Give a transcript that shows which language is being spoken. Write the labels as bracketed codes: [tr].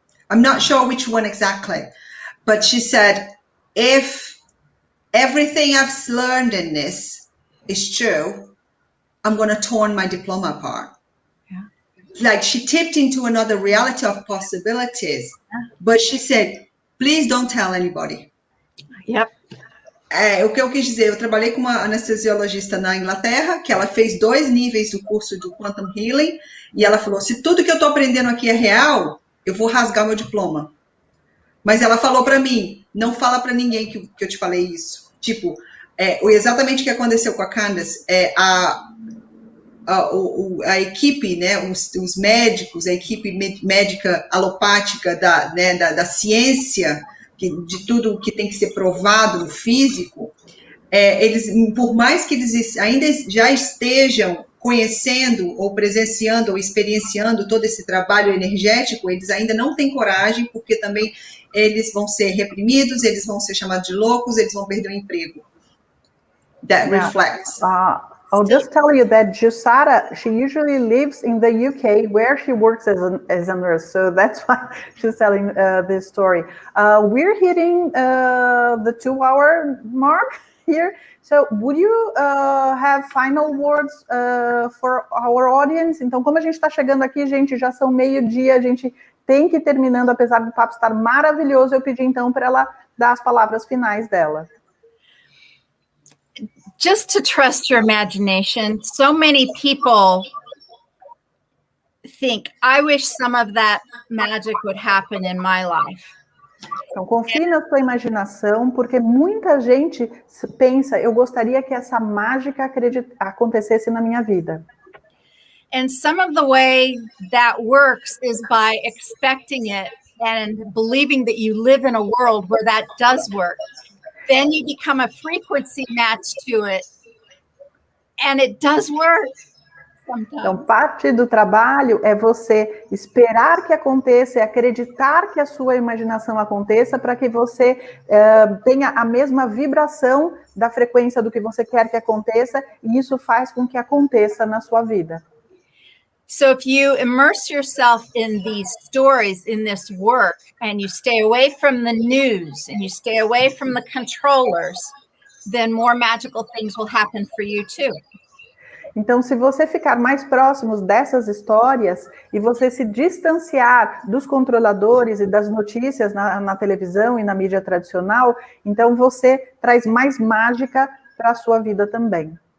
[en] I'm not sure which one exactly, but she said, if everything I've learned in this is true, I'm going to torn my diploma apart. Like she tipped into another reality of possibilities, but she said, please don't tell anybody. Yep. [pt] O que eu quis dizer, eu trabalhei com uma anestesiologista na Inglaterra, que ela fez 2 níveis do curso do Quantum Healing, e ela falou, se tudo que eu tô aprendendo aqui é real, eu vou rasgar meu diploma. Mas ela falou para mim, não fala para ninguém que eu te falei isso. Tipo, exatamente o que aconteceu com a Candace, a equipe, né, os médicos, a equipe médica alopática da ciência, de tudo que tem que ser provado no físico, eles, por mais que eles ainda já estejam conhecendo, ou presenciando, ou experienciando todo esse trabalho energético, eles ainda não têm coragem, porque também eles vão ser reprimidos, eles vão ser chamados de loucos, eles vão perder o emprego. [en] That reflects. I'll just tell you that Jussara, she usually lives in the UK where she works as a nurse. So that's why she's telling this story. We're hitting the 2-hour mark here. So would you have final words for our audience? [pt] Então, como a gente está chegando aqui, gente, já são 12:00, a gente tem que ir terminando, apesar do papo estar maravilhoso, eu pedi então para ela dar as palavras finais dela. [en] Just to trust your imagination. So many people think, I wish some of that magic would happen in my life. [pt] Então, confie na sua imaginação, porque muita gente pensa, eu gostaria que essa mágica acontecesse na minha vida. [en] And some of the way that works is by expecting it and believing that you live in a world where that does work. Then you become a frequency match to it, and it does work sometimes. [pt] Então, parte do trabalho é você esperar que aconteça e acreditar que a sua imaginação aconteça para que você tenha a mesma vibração da frequência do que você quer que aconteça, e isso faz com que aconteça na sua vida. [en] So if you immerse yourself in these stories, in this work, and you stay away from the news and you stay away from the controllers, then more magical things will happen for you too. [pt] Então, se você ficar mais próximos dessas histórias e você se distanciar dos controladores e das notícias na televisão e na mídia tradicional, então você traz mais mágica para a sua vida também.